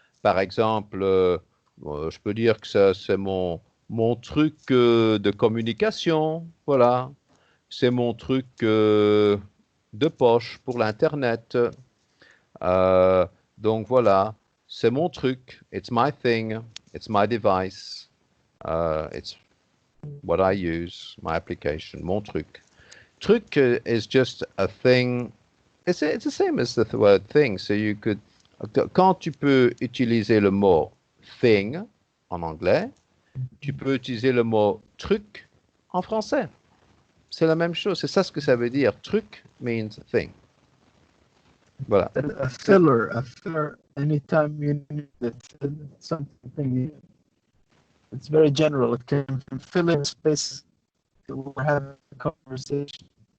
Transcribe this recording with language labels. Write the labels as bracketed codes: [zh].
[fr] Par exemple, je peux dire que ça, c'est mon truc de communication. Voilà. C'est mon truc de poche pour l'Internet. Euh, donc voilà, c'est mon truc. [en] It's my thing. It's my device. It's what I use, my application, mon truc. Truc is just a thing. It's the same as the word thing. So you could, [fr] quand tu peux utiliser le mot thing en anglais, tu peux utiliser le mot truc en français. C'est la même chose. C'est ça ce que ça veut dire. [en] Truc means thing. [fr] Voilà. [en] A filler, anytime you need it, something, it's very general. It can fill in space. We're having a conversation.